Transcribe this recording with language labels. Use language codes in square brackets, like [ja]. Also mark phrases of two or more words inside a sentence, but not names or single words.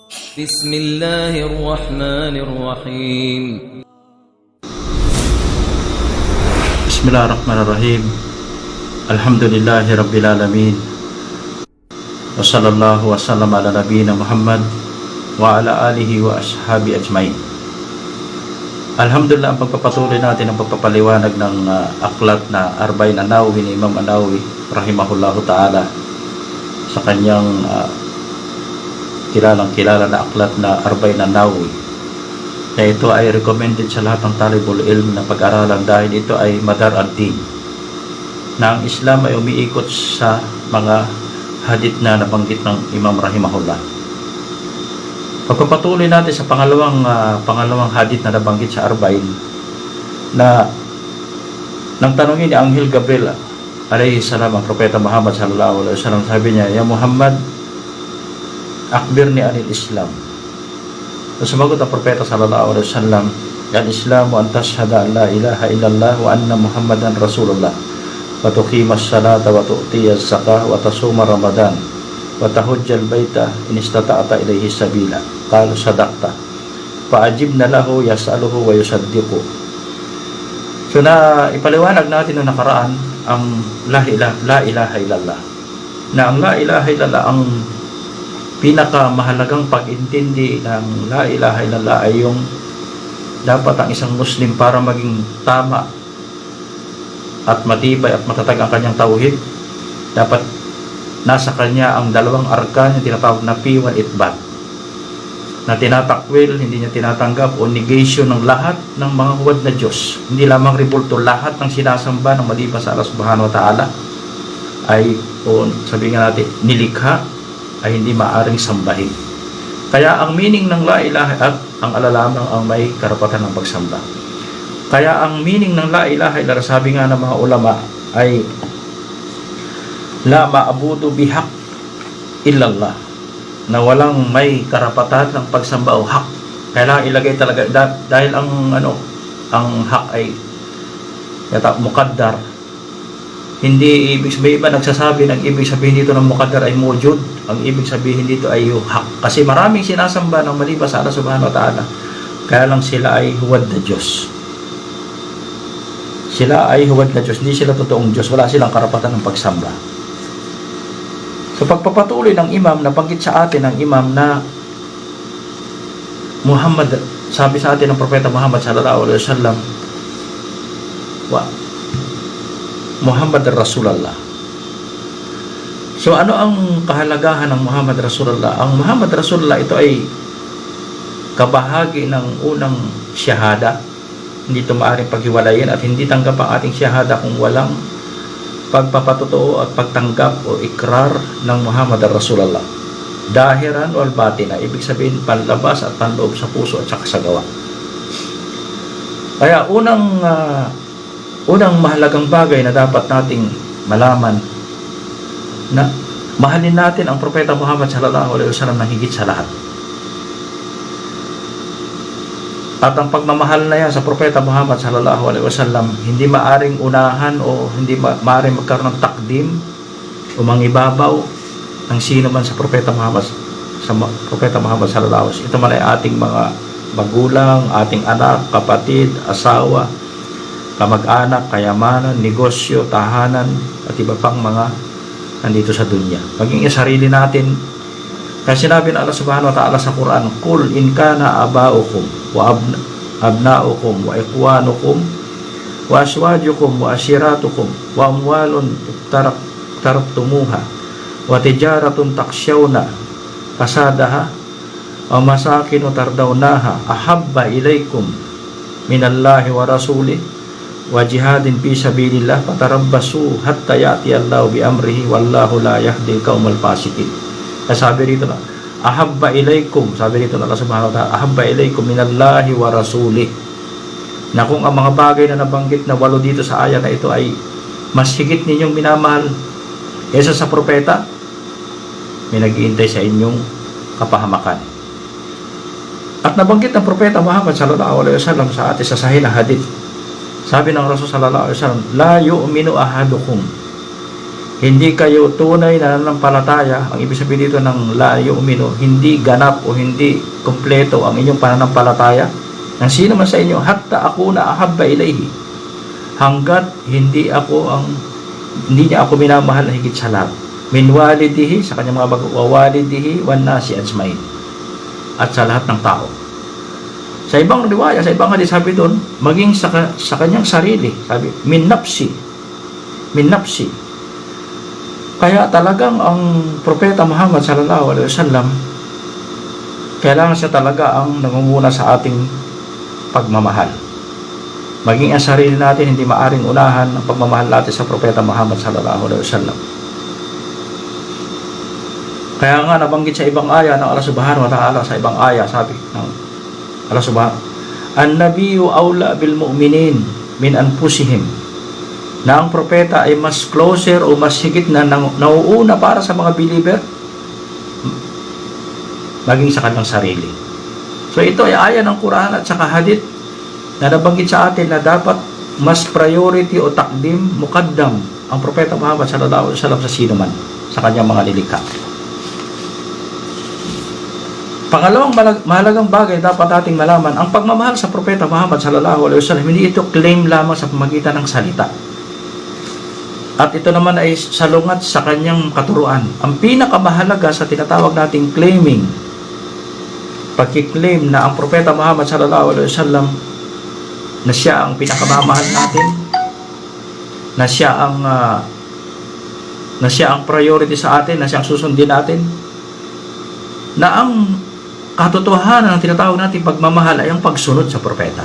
[ar] بسم الله الرحمن الرحيم بسم الله الرحمن الرحيم. الحمد لله رب العالمين وصلى الله وسلم على نبينا محمد وعلى آله وأصحابه أجمعين. الحمد لله, [tl] ang pagpapatuloy natin ang pagpapaliwanag ng aklat na Arba'in an-Nawawi ni Imam an-Nawawi [ar] رحمه الله تعالى [tl] sa kanyang kilalang-kilala na aklat na Arba'in an-Nawawi, na ito ay recommended sa lahat ng [ar] طالب العلم [tl] na pag-aralan dahil ito ay [ar] مدار الدين, [tl] na ang Islam ay umiikot sa mga hadith na nabanggit ng Imam rahimahullah. Pagpapatuloy natin sa pangalawang hadith na nabanggit sa Arba'in, na nang tanongin ni Anghel Gabriel [ar] عليه السلام [tl] ang Propeta Muhammad [ar] صلى الله عليه وسلم, [tl] sabi niya, [ar] "يا محمد أخبرني عن الإسلام." [tl] So, sumagot ang Propeta [ar] صلى الله عليه وسلم الإسلام أن تشهد أن لا إله إلا الله وأن محمدا رسول الله وتقيم الصلاة وتؤتي الزكاة وتصوم رمضان وتحج البيت إن استطعت إليه سبيلا." قالوا صدقت. فعجبنا له يسأله ويصدقه. [tl] So, na ipaliwanag natin noong nakaraan ang [ar] لا إله إلا الله. [tl] Na ang [ar] لا إله إلا الله, [tl] ang pinakamahalagang pag-intindi ng [ar] لا إله إلا الله [tl] ay yung dapat ang isang Muslim, para maging tama at matibay at matatag ang kanyang tauhid, dapat nasa kanya ang dalawang arkan, yung tinatawag na P1 itbat, na tinatakwil, hindi niya tinatanggap o negation ng lahat ng mga huwad na Diyos. Hindi lamang ribulto, lahat ng sinasamba ng maliban sa Allah [ar] سبحانه وتعالى [tl] ay, o sabihin nga natin, nilikha, ay hindi maaring sambahin. Kaya ang meaning ng [ar] لا إله, [tl] at ang alalamang ang may karapatan ng pagsamba. Kaya ang meaning ng [ar] لا إله إلا الله, [tl] sabi nga ng mga ulama, ay [ar] لا معبود بحق إلا الله, [tl] na walang may karapatan ng pagsamba o hak. Kailangan ilagay talaga, dahil ang hak ay muqaddar. Hindi ibig sabihin, iba nagsasabi ng ibig sabihin dito ng muqaddar ay mujud. Ang ibig sabihin dito ay yung hak. Kasi maraming sinasamba ng maliban sa Allah [ar] سبحانه وتعالى, [tl] kaya lang sila ay huwad na Diyos. Sila ay huwad na Diyos, hindi sila totoong Diyos, wala silang karapatan ng pagsamba. So, pagpapatuloy ng imam, nabanggit sa atin ng imam na Muhammad, sabi sa atin ng Propeta Muhammad [ar] صلى الله عليه وسلم, محمد رسول الله. [tl] So, ano ang kahalagahan ng [ar] محمد رسول الله? [tl] Ang [ar] محمد رسول الله, [tl] ito ay kabahagi ng unang syahada. Hindi ito maaaring paghiwalayin at hindi tanggap ang ating syahada kung walang pagpapatotoo at pagtanggap o ikrar ng [ar] محمد رسول الله. ظاهرا وباطنا, [tl] ibig sabihin panlabas at panloob sa puso at saka sa gawa. Kaya unang mahalagang bagay na dapat nating malaman, na mahalin natin ang Propeta Muhammad [ar] صلى الله عليه وسلم [tl] na higit sa lahat. At ang pagmamahal na yan sa Propeta Muhammad [ar] صلى الله عليه وسلم, [tl] hindi maaring unahan o hindi maaring magkaroon ng takdim o mangibabaw ng sino man sa Propeta Muhammad [ar] صلى الله عليه وسلم. [tl] Ito man ay ating mga magulang, ating anak, kapatid, asawa, kamag-anak, kayamanan, negosyo, tahanan, at iba pang mga nandito sa dunya. Maging sarili natin. Kasi sinabi ng Allah [ar] سبحانه وتعالى [tl] sa Quran, [ar] "قل إن كان آباؤكم وأبناؤكم وإخوانكم وأزواجكم وعشيرتكم وأموال تركتموها وتجارة تخشون كسادها ومساكن ترضونها أحب إليكم من الله ورسوله وجهاد في سبيل الله فتربصوا حتى يأتي الله بأمره والله لا يهدي القوم الفاسقين." [tl] Sabi rito na, [ar] أحب إليكم, [tl] sabi rito na Allah [ar] سبحانه وتعالى, أحب إليكم من الله ورسوله, [tl] na kung ang mga bagay na nabanggit na 8 dito sa aya na ito ay mas higit ninyong minamahal kaysa sa propeta, may nag-iintay sa inyong kapahamakan. At nabanggit ng Propeta Muhammad [ar] صلى الله عليه وسلم [tl] sa atin sa sahih na hadith. Sabi ng Rasul [ar] صلى الله عليه وسلم, "لا يؤمن أحدكم [tl] hindi kayo tunay na nananampalataya. Ang ibig sabihin dito ng [ar] لا يؤمن, [tl] hindi ganap o hindi kompleto ang inyong pananampalataya ng sino man sa inyo, [ar] حتى أكون أحب إليه, [tl] hanggat hindi niya ako minamahal na higit sa lahat, [ar] من والده, [tl] sa kanyang mga [ar] ووالده والناس أجمعين, [tl] at sa lahat ng tao. Sa ibang riwaya, sa ibang hadis, sabi doon, maging sa kanyang sarili, sabi, [ar] من نفسي. [tl] Kaya talagang ang Propeta Muhammad [ar] صلى الله عليه وسلم, [tl] kailangan siya talaga ang nangunguna sa ating pagmamahal. Maging ang sarili natin, hindi maaring unahan ang pagmamahal natin sa Propeta Muhammad [ar] صلى الله عليه وسلم. [tl] Kaya nga nabanggit sa ibang aya ng Allah [ar] سبحانه وتعالى, [tl] sa ibang aya, sabi ng Allah subhanahu, [ar] النبي أولى بالمؤمنين من أنفسهم, [tl] na ang propeta ay mas closer o mas higit na nauuna para sa mga believer maging sa kanyang sarili. So ito ay aya ng Quran at saka hadith na nabanggit sa atin na dapat mas priority o takdim, mukaddam ang Propeta Muhammad [ar] صلى الله عليه وسلم [tl] sa sino man sa kanyang mga nilikha. Pangalawang mahalagang bagay dapat nating malaman, ang pagmamahal sa Propeta Muhammad [ar] صلى الله عليه وسلم, [tl] hindi ito claim lamang sa pamagitan ng salita. At ito naman ay salungat sa kanyang katuruan. Ang pinakamahalaga sa tinatawag nating claiming, pagkiklaim na ang Propeta Muhammad [ar] صلى الله عليه وسلم [tl] na siya ang pinakamamahal natin, na siya ang priority sa atin, na siya ang susundin natin, na ang katotohanan ng tinatawag natin pagmamahal ay ang pagsunod sa propeta.